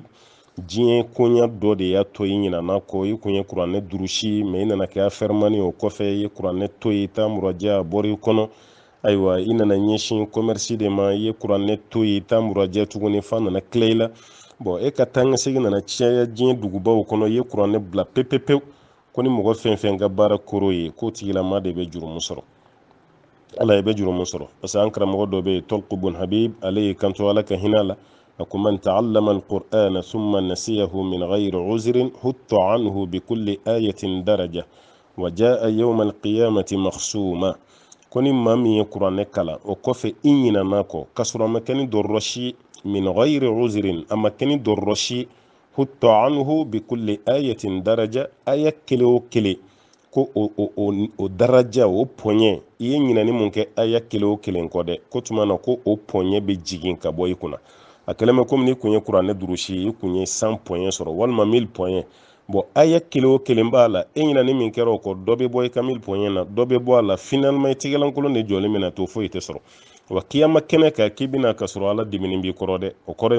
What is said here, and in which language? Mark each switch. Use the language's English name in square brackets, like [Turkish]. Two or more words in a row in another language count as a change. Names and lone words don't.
[Bambara] diɲɛ koɲa dɔ de y'a to i ɲinɛna kɔ i kun ye kuranɛ durusi mais i nana kɛ afɛrimani o kɔfɛ i ye kuranɛ to yen i t'a muraja a bɔra i kɔnɔ ayiwa i nana ɲɛsin commerce de ma i ye kuranɛ to yen i t'a muraja tuguni fa nana tila i la e ka taa ka segin nana caya diɲɛ dugubaw kɔnɔ i ye kuranɛ bila pepepewu ko ni mɔgɔ fɛn fɛn ka baara koro ye k'o tigilama de bɛ jurumu sɔrɔ ala ye bɛ jurumu sɔrɔ [French] parce que [Bambara] an karamɔgɔ dɔ bɛ yen Tolq bun Habib ale ye kanto ala ka hinɛ la a ko man [Arabic] تعلم القرآن ثم نسيه من غير عذر حط عنه بكل آية درجة وجاء يوم القيامة مخصوما [Bambara] ko ni maa min ye kuranɛ kalan o kɔfɛ i ɲinɛna kɔ k'a sɔrɔ a ma kɛ ni dɔrɔsi [Arabic] من غير عذر [Bambara] a ma kɛ ni dɔrɔsi [Arabic] حط عنه بكل آية درجة [Bambara] aya kelen o kelen ko o daraja o pɔɲɛ i ye ɲinɛni mun kɛ aya kelen o kelen kɔ dɛ ko tuma na ko o pɔɲɛ bɛ jigin ka bɔ i kunna a kɛlen bɛ komi n'i kun ye kuranɛ durusi i kun ye 100 pɔɲɛ sɔrɔ walima 1000 pɔɲɛ aya kelen o kelen b'a la e ɲinɛni min kɛra o kɔ dɔ bɛ bɔ i ka 1000 pɔɲɛ na dɔ bɛ bɔ a la finalement i tigɛlankolon de jɔlen bɛna to foyi tɛ sɔrɔ wa kiyama kɛnɛ kan k'i bɛna ka sɔrɔ ala diminen b'i kɔrɔ dɛ o kɔrɔ ye